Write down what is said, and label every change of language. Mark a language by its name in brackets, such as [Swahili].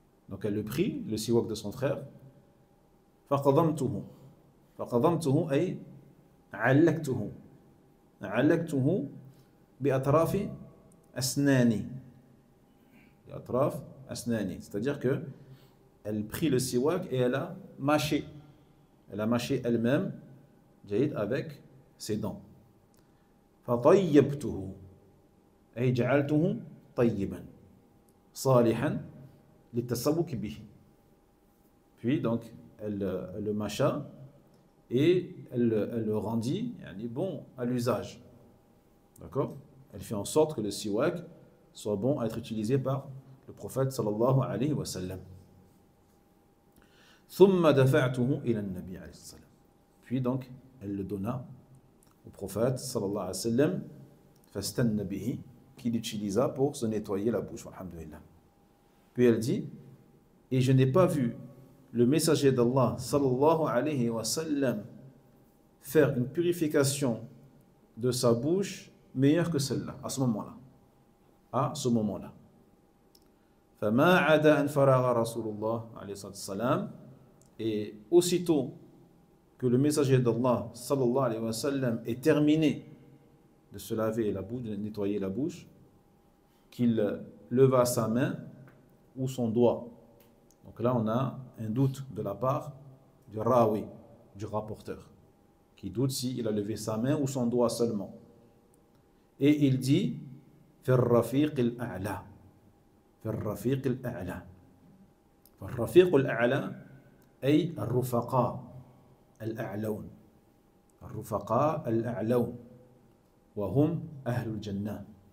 [French] Donc elle le prit, le siwak de son frère. [Arabic] فقضمته فقضمته أي علقته علقته بأطراف أسناني [French] بأطراف أسناني, c'est-à-dire que elle prit le siwak et elle a mâché elle-même avec ses dents. [Arabic] فطيبته أي جعلته طيبا صالحا للتسوك به. [French] Puis donc elle le mâcha et elle le rendit bon à l'usage. D'accord? Elle fait en sorte que le siwak soit bon à être utilisé par le prophète sallallahu alayhi wa sallam. [Arabic] ثم دفعته إلى النبي عليه الصلاة. [French] Puis donc elle le donna au prophète sallallahu alayhi wa sallam, [Arabic] fastanna bihi, [French] qu'il utilisa pour se nettoyer la bouche. Alhamdulillah. Puis elle dit, et je n'ai pas vu le messager d'Allah sallallahu alayhi wa sallam faire une purification de sa bouche meilleure que celle-là, à ce moment-là. À ce moment-là. [Arabic] فما عدا أن فرغ رسول الله عليه الصلاة والسلام. [French] Et aussitôt que le messager d'Allah sallallahu alayhi wa sallam est terminé de se laver la bouche, de nettoyer la bouche, qu'il leva sa main ou son doigt. Donc là, on a un doute de la part du rawi, du rapporteur, qui doute s'il a levé sa main ou son doigt seulement. Et il dit [Arabic] في الرفيق الأعلى في الرفيق الأعلى. فالرفيق الأعلى أي الرفقاء الأعلون. الرفقاء الأعلون وهم أهل الجنة.